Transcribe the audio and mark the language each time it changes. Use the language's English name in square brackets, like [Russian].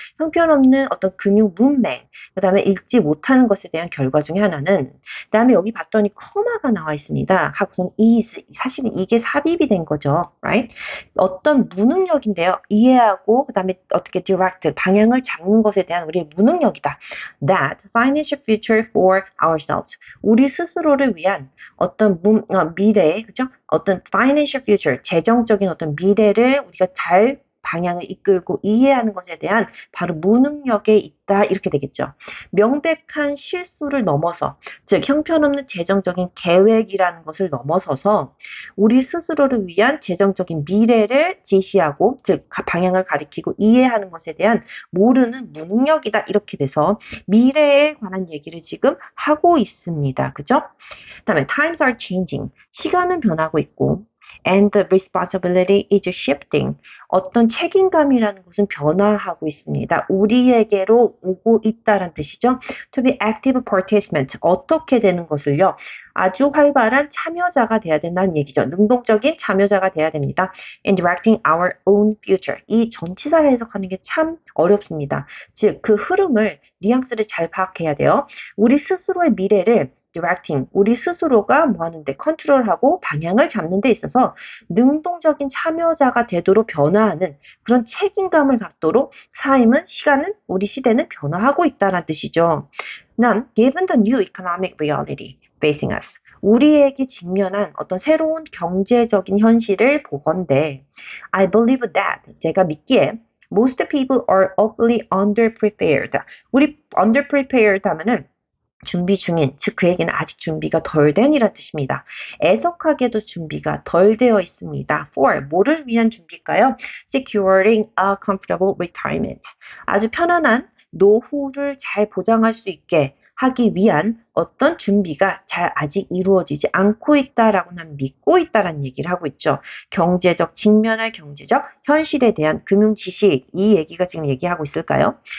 [Korean] 형편없는 어떤 금융 문맹, 그 다음에 읽지 못하는 것에 대한 결과 중에 하나는, 그 다음에 여기 봤더니 커마가 나와 있습니다. 하고선 is, 사실은 이게 삽입이 된 거죠. right? 어떤 무능력인데요. 이해하고 그 다음에 어떻게 direct, 방향을 잡는 것에 대한 우리의 무능력이다. [English] That financial future for ourselves. [Korean] 우리 스스로를 위한 어떤 미래, 그죠? 어떤 [English] financial future, [Korean] 재정적인 어떤 미래를 우리가 잘 방향을 이끌고 이해하는 것에 대한 바로 무능력에 있다 이렇게 되겠죠. 명백한 실수를 넘어서, 즉 형편없는 재정적인 계획이라는 것을 넘어서서 우리 스스로를 위한 재정적인 미래를 제시하고, 즉 방향을 가리키고 이해하는 것에 대한 모르는 무능력이다 이렇게 돼서 미래에 관한 얘기를 지금 하고 있습니다. 그죠? [English] 그다음에 times are changing. [Korean] 시간은 변하고 있고 [English] and the responsibility is shifting. [Korean] 어떤 책임감이라는 것은 변화하고 있습니다. 우리에게로 오고 있다는 뜻이죠. [English] To be active participant. [Korean] 어떻게 되는 것을요. 아주 활발한 참여자가 돼야 된다는 얘기죠. 능동적인 참여자가 돼야 됩니다. [English] In directing our own future. [Korean] 이 전치사를 해석하는 게 참 어렵습니다. 즉, 그 흐름을, 뉘앙스를 잘 파악해야 돼요. 우리 스스로의 미래를 directing, 우리 스스로가 뭐 하는데 컨트롤하고 방향을 잡는 데 있어서 능동적인 참여자가 되도록 변화하는 그런 책임감을 갖도록 시간은, 우리 시대는 변화하고 있다는 뜻이죠. [English] 난 given the new economic reality facing us, [Korean] 우리에게 직면한 어떤 새로운 경제적인 현실을 보건대 [English] I believe that, [Korean] 제가 믿기에 [English] most people are awfully underprepared. [Korean] 우리 underprepared 하면은 준비 중인, 즉 그 얘기는 아직 준비가 덜 된이란 뜻입니다. 애석하게도 준비가 덜 되어 있습니다. For, 뭐를 위한 준비일까요? [English] Securing a comfortable retirement. [Korean] 아주 편안한 노후를 잘 보장할 수 있게 하기 위한 어떤 준비가 잘 아직 이루어지지 않고 있다라고 난 믿고 있다라는 얘기를 하고 있죠. 경제적, 직면할 경제적 현실에 대한 금융 지식, 이 얘기가 지금 얘기하고 있을까요?